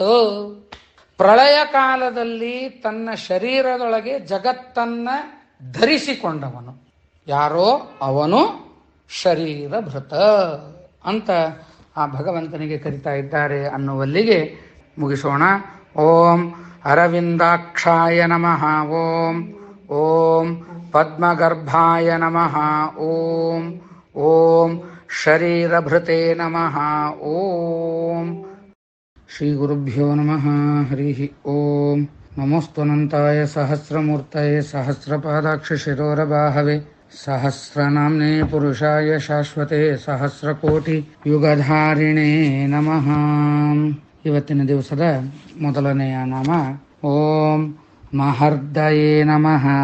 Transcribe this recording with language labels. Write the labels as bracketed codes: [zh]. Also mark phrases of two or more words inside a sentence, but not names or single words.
[kn] ಪ್ರಳಯ ಕಾಲದಲ್ಲಿ ತನ್ನ ಶರೀರದೊಳಗೆ ಜಗತ್ತನ್ನ ಧರಿಸಿಕೊಂಡವನು ಯಾರೋ ಅವನು ಶರೀರಭೃತ ಅಂತ ಆ ಭಗವಂತನಿಗೆ ಕರಿತಾ ಇದ್ದಾರೆ ಅನ್ನುವಲ್ಲಿಗೆ ಮುಗಿಸೋಣ. [sa] ಓಂ ಅರವಿಂದಾಕ್ಷಾಯ ನಮಃ. ಓಂ ಓಂ ಪದ್ಮಗರ್ಭಾಯ ನಮಃ. ಓಂ ಓಂ ಶರೀರಭೃತೆ ನಮಃ. ಓಂ ಶ್ರೀ ಗುರುಭ್ಯೋ ನಮಃ. ಹರಿ ಓಂ. ನಮೋಸ್ತುನಂತಾಯ ಸಹಸ್ರಮೂರ್ತಯೇ ಸಹಸ್ರಪಾದಾಕ್ಷ ಶಿರೋರಬಾಹವೆ ಸಹಸ್ರನಾಮ್ನೇ ಪುರುಷಾಯ ಶಾಶ್ವತೆ ಸಹಸ್ರಕೋಟಿ ಯುಗಧಾರಿಣೇ ನಮಃ. [kn] ಇವತ್ತಿನ ದಿವಸದ ಮೊದಲನೆಯ ನಾಮ [sa] ಓಂ ಮಹರ್ದಯೇ ನಮಃ.